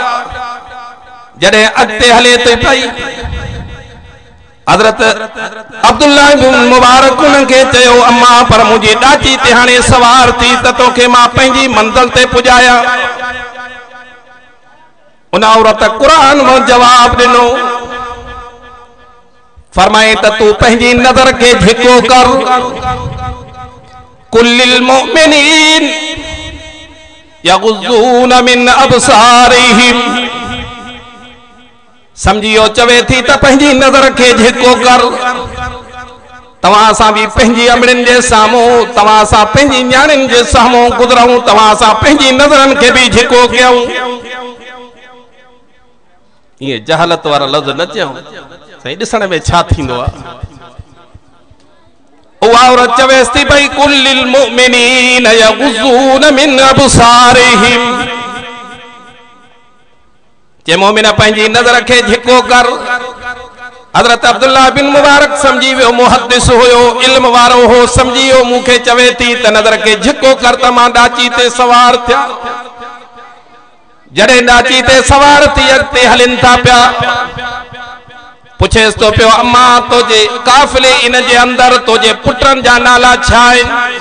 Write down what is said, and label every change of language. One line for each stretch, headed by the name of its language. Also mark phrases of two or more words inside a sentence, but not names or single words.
Sindhi: जॾहिं अॻिते हले थी पई, हज़रत अब्दुल्ला बिन मुबारक उनखे चयो, अम्मा पर मुंहिंजी ॾाची ते हाणे सवार थी त तोखे मां पंहिंजी मंज़िल ते पुॼाया। उन औरत कुरान में जवाब ॾिनो, फरमाए त तू पंहिंजी नज़र के झिको कर।
Arabic: قل للمؤمنين يغضوا من أبصارهم,
Sindhi: समझियो चवे थी त पंहिंजी नज़र के झिको कर। तव्हां सां भी पंहिंजी अमड़िन जे साम्हूं, तव्हां सां पंहिंजी न्याणिन जे साम्हूं गुज़रूं, तव्हां सां पंहिंजी नज़रन के भी झिको कयूं। ये जहालत वारा लफ़्ज़ न चऊं, सही ॾिसण में छा थींदो आहे। उहा औरत चवेसि थी भई
Arabic: قل للمؤمنين يغضوا من أبصارهم,
Sindhi: जे मोमिन पंहिंजी नज़र के झिको कर। हज़रत अब्दुल्ला बिन मुबारक समझी वियो, मुहद्दिस हुयो, इल्म वारो हो, समझी वियो मूंखे चवे थी त नज़र के झिको कर त मां ॾाची ते सवार थिया। जॾहिं ॾाची ते सवार थी अॻिते हलिन था पिया, पुछेसि तो पियो, अम्मा तोजे काफ़िले इन जे अंदर तोजे पुटनि जा नाला छा आहिनि?